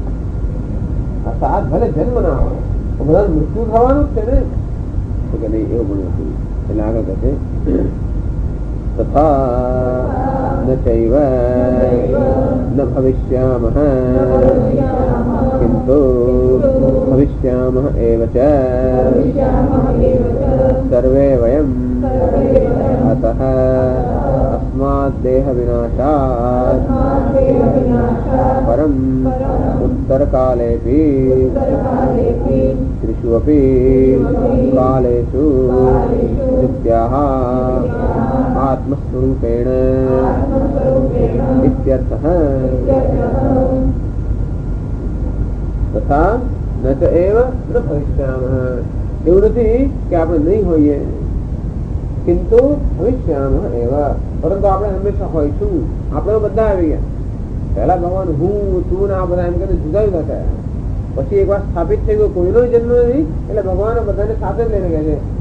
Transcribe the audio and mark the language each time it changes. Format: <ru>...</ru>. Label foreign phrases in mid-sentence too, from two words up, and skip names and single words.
<gu>અર્થાત ભલે જન્મ ના હોય બધા મૃત્યુ થવાનું જ છે ને, તો કે નહીં એવું પણ નથી. એટલે આગળ કહે</gu> <sa>तथा न चैव न भविष्यामः किंतु भविष्यामः एव च सर्वे वयम अतः अस्मात् देह विनाशात् परम उत्तर कालेपि त्रिषु अपि कालेषु नित्याः आत्मस्वरूपेण इत्यर्थः. तथा न च एव न भविष्यामः,</sa> <gu>એવું નથી કે આપણે નહીં હોઈએ,</gu> <sa>किंतु भविष्यामः एव,</sa> <gu>પરંતુ આપણે હંમેશા હોઈશું. આપણે બધા આવી ગયા. પહેલા ભગવાન હું તું ને આ બધા એમ કરીને જુદા જુદા થયા. પછી એક વાર સ્થાપિત થઈ ગયો કોઈનો જન્મ નથી, એટલે ભગવાન બધાને સાથે જ લઈને ગયા છે.</gu>